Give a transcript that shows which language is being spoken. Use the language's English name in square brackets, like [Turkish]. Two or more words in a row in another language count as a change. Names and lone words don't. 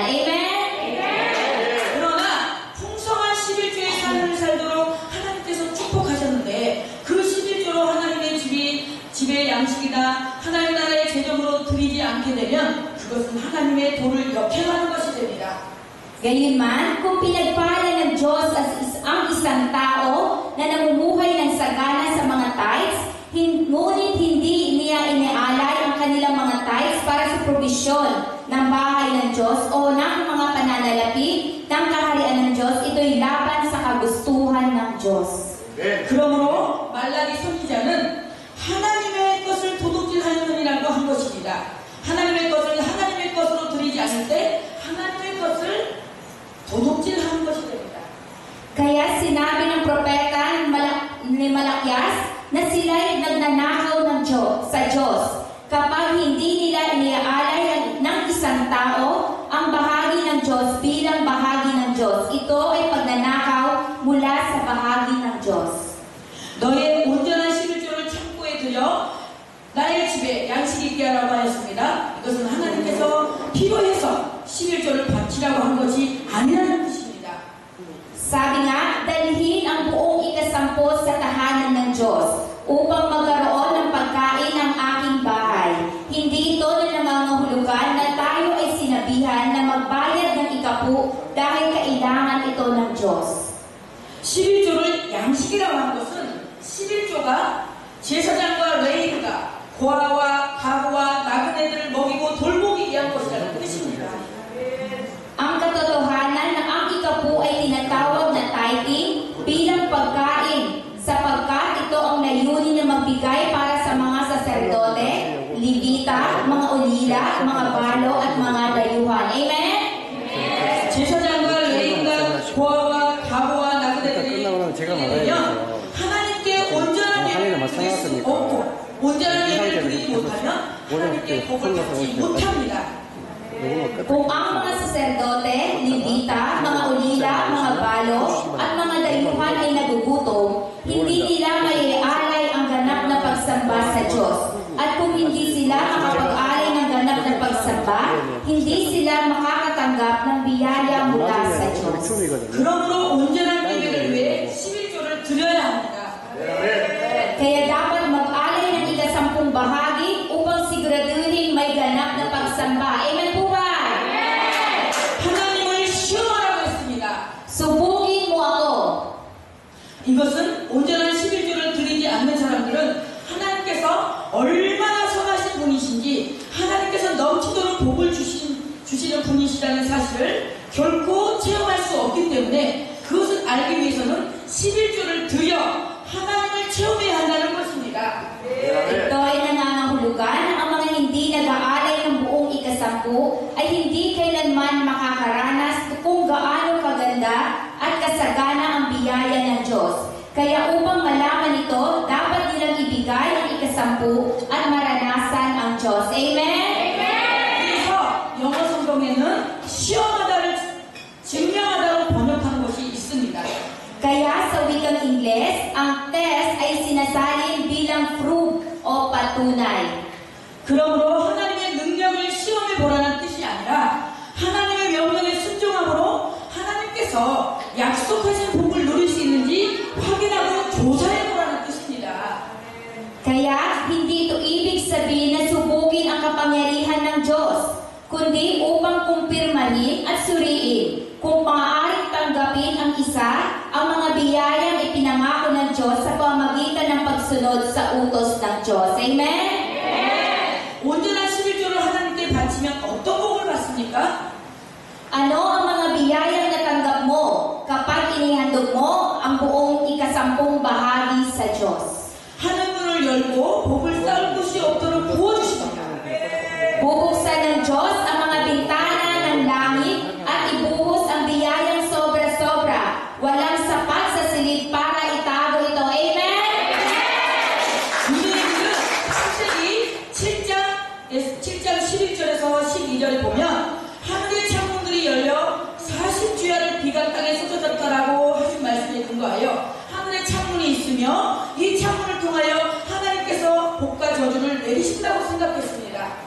[Korean] Amen? 그러나 풍성한 11조의 삶을 살도록 하나님께서 축복하셨는데 그 11조로 하나님의 집의 양식이나 하나님 나라의 재정으로 드리지 않게 되면 그것은 하나님의 도를 역행하는 것이 됩니다. [Filipino] Gayunman, kung pinagpala ng Diyos ang isang tao na namumuhay ng sagana sa mga tithes, ngunit hindi niya inialay ang kanilang mga tithes para sa probisyon ng bahay ng Diyos o ng mga pananalapi ng kaharian ng Diyos, ito'y laban sa kagustuhan ng Diyos. [Korean] 그러므로 말라기 선지자는 하나님의 것을 도둑질하느니라고 한 것입니다. 하나님의 것을 하나님의 것으로 드리지 않을 때 하나님의 것을 도둑질하는 것이 됩니다. [Filipino] Kaya sinabi ng propeta ni Malakyas na sila'y nagnanakaw ng sa Diyos kapag hindi nila iniaalay ng isang tao ang bahagi ng Diyos bilang bahagi ng Diyos. Ito ay pagnanakaw mula sa bahagi ng Diyos. [Korean] 너의 온전한 11조를 창고에 들여 나의 집에 양식이 있게 하라고 하였습니다. 이것은 하나님께서 필요해서 11조를 바치라고 한 것이 아니라는 뜻입니다. [Filipino] Sabi nga, dalhin ang buong ikasampu sa tahanan ng Diyos upang magkaroon ng pagkain ng aking bahay. Hindi ito na nangangahulugan na tayo ay sinabihan na magbayad ng ikapu dahil kailangan ito ng Diyos. [Korean] 11조를 양식이라고 하는 것은 11조가 제사장과 레위인과 고아와 가부와 나그네들을 먹이고 돌보기 위한 것이라는 뜻입니다. [Filipino] Ang katotohanan na ang ikapu ay tinatawag na tithing bilang pagkain sapagkat ito ang layunin na magbigay para sa mga saserdote, Levita, mga ulila, mga balo at mga dayuhan. Amen? [Korean] 제사장과 레위인과 고아와 가부와 나그네들이 되면 하나님께 온전한 예배를 드릴 수 없고 하나님의 복을 받지 못합니다. [Filipino] Kung ang mga saserdote, levita, mga ulila, mga balo, at mga dayuhan ay nagugutom, hindi nila maialay ang ganap na pagsamba sa Diyos. At kung hindi sila makapag-alay ng ganap na pagsamba, hindi sila makakatanggap ng biyaya mula sa Diyos. [Korean] 그러므로 온전한 예배를 위해 11조를 드려야 합니다. [Filipino] Kaya dapat mag-alay ng ika-10 bahagi upang siguraduhin may ganap na pagsamba. Amen po ba? [Korean] 하나님을 시험하라고 했습니다. [Filipino] Subugin mo ako. [Korean] 이것은 온전한 11조를 드리지 않는 사람들은 하나님께서 얼마나 선하신 분이신지 하나님께서 넘치도록 복을 주시는 분이시라는 사실을 결코 체험할 수 없기 때문에 그것을 알기 위해서는 11조를 드려 하나님을 체험해야 한다는 것입니다. [Filipino] Ito ay nangangahulugan na ang mga hindi nag-aalay ng buong ika-10 ay hindi kailanman makakaranas kung gaano kaganda at kasagana ang biyaya ng Diyos. Kaya upang malaman ito, dapat nilang ibigay ang ika-10 at maranasan ang Diyos. Amen? [Korean] 그래서 영어 성경에는 시험하다를 증명하다로 번역하는 것이 있습니다. [Filipino] Kaya sa wikang Ingles, ang test ay sinasalin bilang proof o patunay. [Korean] 그러므로 하나님의 능력을 시험해 보라는 뜻이 아니라 하나님의 명령에 순종함으로 하나님께서 약속하신 복을 누릴 수 있는지 확인하고 조사해 보라는 뜻입니다. [Filipino] Kaya hindi ito ibig sabihin na subugin ang kapangyarihan ng Diyos, kundi upang kumpirmahin at suriin kung maaaring tanggapin ang isa ang mga biyayang ipinangako ng Diyos sa pamamagitan ng pagsunod sa utos ng Diyos. Amen? [Korean] 온전한 11조를 하나님께 바치면 어떤 복을 받습니까? [Filipino] Ano ang mga biyayang natanggap mo kapag inihandog mo ang buong ika-10 bahagi sa Diyos? [Korean] 하늘 문을 열고 복을 쌓을 곳이 없도록 부어주십니다. [Filipino] Bubuksan ng Diyos ang mga bintana ng langit at ibuhos ang biyayang sobra-sobra. Walang sapat sa silid para itago ito. Amen? [Korean] 유대인들은 창세기 7장 11절에서 12절에 보면 하늘의 창문들이 열려 40주야를 비가 땅에 쏟아졌다라고 하신 말씀에 근거하여 하늘의 창문이 있으며 이 창문을 통하여 하나님께서 복과 저주를 내리신다고 생각했습니다.